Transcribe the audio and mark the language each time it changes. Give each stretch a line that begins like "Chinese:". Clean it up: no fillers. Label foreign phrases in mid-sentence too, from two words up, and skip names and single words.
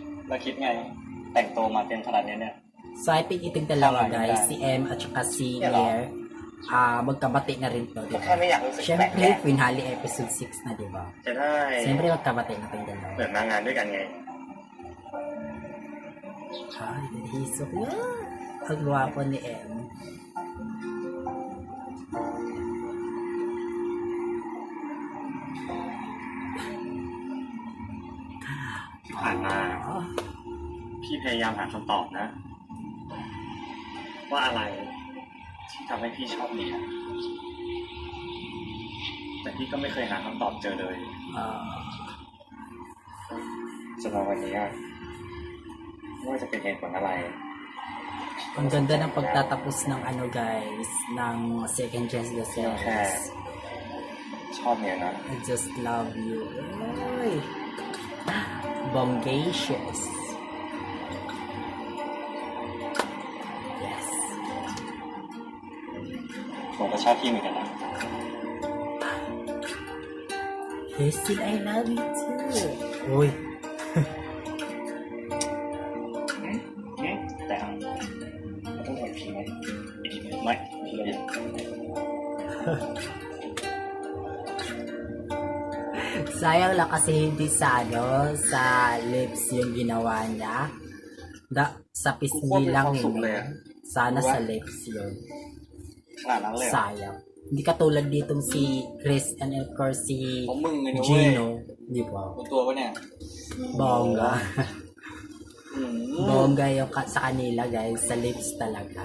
Thai: แล้วคิดไง แต่งตัวมาเต็มขนาดนี้เนี่ย
English: So I think
Filipino: itong dalawa guys, si M at saka si Claire, magkabati na rin to, di
Thai: แค่
Filipino: ba?
Thai: ไม่อยากรู้สึกแปลก
Filipino: Siyempre,
English: finale episode
Filipino: 6 na, di ba?
Thai: จะได้
Filipino: Siyempre, magkabati na itong dalawa.
Thai: เปิดมางานด้วยกันไง
English: Ay, he's so cute.
Filipino: Ang gwapo ni M.
Thai: ที่ผ่านมา Oh, พี่พยายามหาคำตอบนะ ว่าอะไรที่ทำให้พี่ชอบเนียแต่พี่ก็ไม่เคยหาคำตอบเจอเลยจนมาวันนี้ไม่ว่าจะเป็นเหตุผลอะไร
Filipino: ang ganda ng pagtatapos ng ano guys, ng Second Chance the
Thai: พี่ก็แค่
Filipino: Series.
Thai: ชอบเนียนะ
English: I just love you.
Filipino: Ay. Bongacious.
English: Yes.
Thai: ผมก็ชอบพี่เหมือนกันนะ
English: Hazel, I love you too. Uy.
Thai: แต่ต้องถอยพี่ไหมไม่พี่เลย
Filipino: Sayang lang kasi hindi sa ano, sa lips yung ginawa niya. Sa pisngi lang yun. Sana sa lips yun.
Thai: ขนาดนั้นเลยเหรอ
Filipino: Sayang. Hindi katulad ditong si Chris
English: and of course
Filipino: si
Thai: ของมึงไงนะเว้ย
Filipino: Gino. Di ba?
Thai: เป็นตัวปะเนี่ย
Filipino: Bongga. อืม Bongga yung sa kanila guys. Sa lips talaga.